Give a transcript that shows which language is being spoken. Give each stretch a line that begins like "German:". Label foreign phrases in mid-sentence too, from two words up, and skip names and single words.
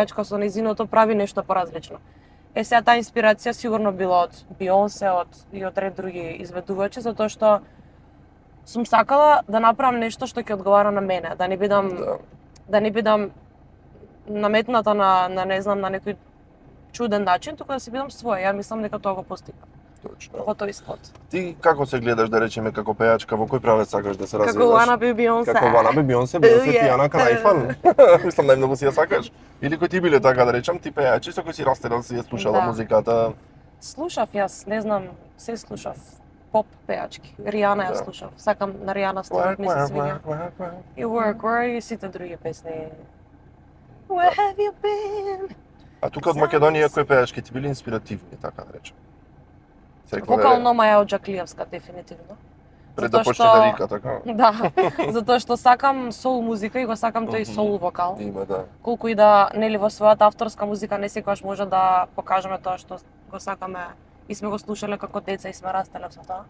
Macedonian: пејачка со нејзиното прави нешто поразлично. Сега таа инспирација сигурно била од Beyoncé, и од ред други изведувачи, затоа што сум сакала да направам нешто што ќе одговара на мене, да не бидам наметната на не знам на некој чуден начин, туку да си бидам своја. Ја мислам дека тоа го постигнав Точно. во тој спот. Ти како се гледаш да речеме како пејачка, во кој правец сакаш да се развиваш? Како
English: Wanna Be
Macedonian: Beyoncé. Како
English: Wanna Be
Macedonian: Beyoncé, Beyoncé ти
English: Yeah.
Macedonian: е онака најфан. Мислам најмногу си ја сакаш. Или кој ти биле така да речам, ти пејачи со кој си растерал, си ја слушала Да. музиката. Слушав јас, не знам, се слушав поп пејачки. Ријана ја Да. слушав. Сакам на Ријана стилот ми се свиѓа. И Work и сите други песни. Where have you been? А тука од Македонија кои пејачки ти били инспиративни, така да речем? Се рекла, Вокално Маја Оџаклиевска дефинитивно. пред да затоа почне што- да вика, така? Да, затоа што сакам соул музика и го сакам тој Мгм. соул вокал. Има, да. Колку и да, нели, во својата авторска музика не секогаш може да покажеме тоа што го сакаме и сме го слушале како деца и сме растеле со тоа.